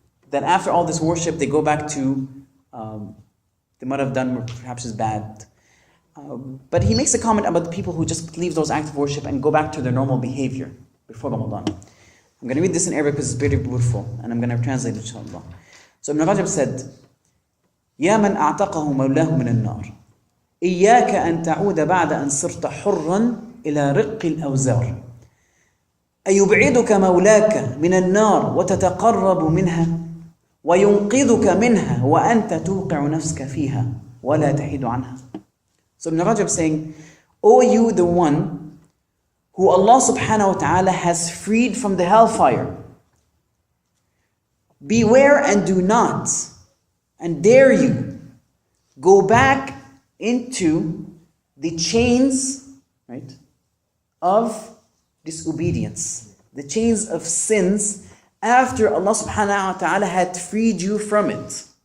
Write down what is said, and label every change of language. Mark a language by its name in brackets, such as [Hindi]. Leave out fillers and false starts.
[English] That after all this worship, they go back to, they might have done what perhaps is bad. But he makes a comment about the people who just leave those acts of worship and go back to their normal behavior before Ramadan. I'm going to read this in Arabic because it's very beautiful, and I'm going to translate it, inshallah. So Ibn Rajab said, [Arabic] يا من أعتقه مولاه من النار إياك أن تعود بعد أن صرت حرا إلى رق الأوزار أيبعدك مولاك من النار وتتقرب منها وينقذك منها وأنت توقع نفسك فيها ولا تحيد عنها. [English] So Ibn Rajab saying, O you the one who Allah subhanahu wa ta'ala has freed from the hellfire, beware and do not, and dare you, go back into the chains, right, of disobedience, the chains of sins, after Allah subhanahu wa ta'ala had freed you from it.